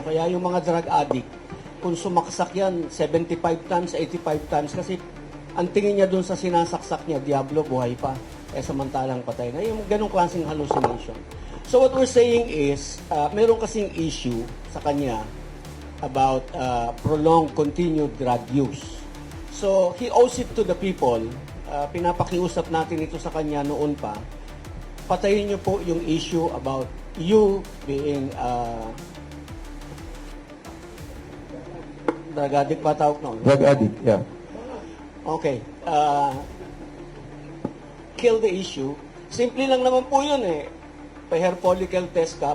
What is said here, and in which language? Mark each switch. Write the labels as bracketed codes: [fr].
[tl] Kaya yung mga drug addict, kung sumaksak yan 75 times, 85 times, kasi ang tingin niya dun sa sinasaksak niya, Diablo, buhay pa. Samantalang patay na. Yung ganong klaseng hallucination. [en] So what we're saying is, [tl] meron kasing [en] issue [tl] sa kanya [en] about prolonged continued drug use. So he owes it to the people. [tl] Pinapakiusap natin ito sa kanya noon pa. Patayin niyo po yung issue [en] about you being drug addict [tl] ba tawag noon? [en] Drug addict, yeah. Okay. Kill the issue. [tl] Simple lang naman po yun eh. Pa-hair follicle test ka.